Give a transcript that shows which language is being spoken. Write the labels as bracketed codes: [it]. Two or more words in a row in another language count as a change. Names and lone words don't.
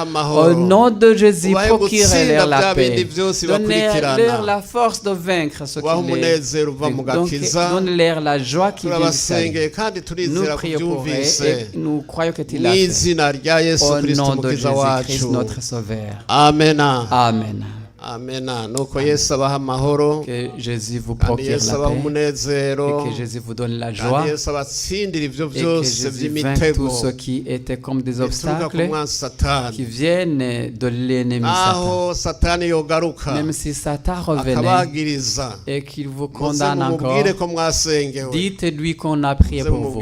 [fr] Au nom de Jésus, procurez-leur la paix. Donnez-leur la force de vaincre ce qui les... Donnez-leur la joie qui vient du salut. Nous prions pour eux et nous croyons que tu l'as fait. Au nom de Jésus-Christ, notre Sauveur. Amen. Amen. Amen. [rw] Nuko Yesu abaha amahoro, [fr] que Jésus vous procure la paix, et que Jésus vous donne la joie, et que Jésus vainque tout ce qui était comme des obstacles qui viennent de l'ennemi Satan. Même si Satan revenait et qu'il vous condamne encore, dites-lui qu'on a prié pour vous.